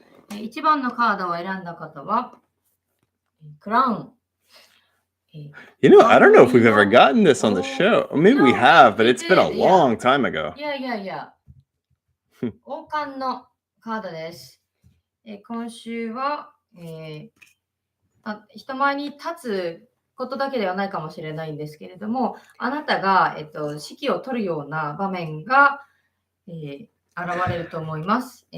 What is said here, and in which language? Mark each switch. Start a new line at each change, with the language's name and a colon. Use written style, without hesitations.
Japanese: 1番のカードを選んだ方は、クラウン。
English: I don't know if we've ever gotten this on the show. Or maybe we have, but it's been a long time ago.
Japanese: Yeah. 王冠のカードです。今週は、人前に立つことだけではないかもしれないんですけれども、あなたが、指揮を取るような場面が、現れると思います。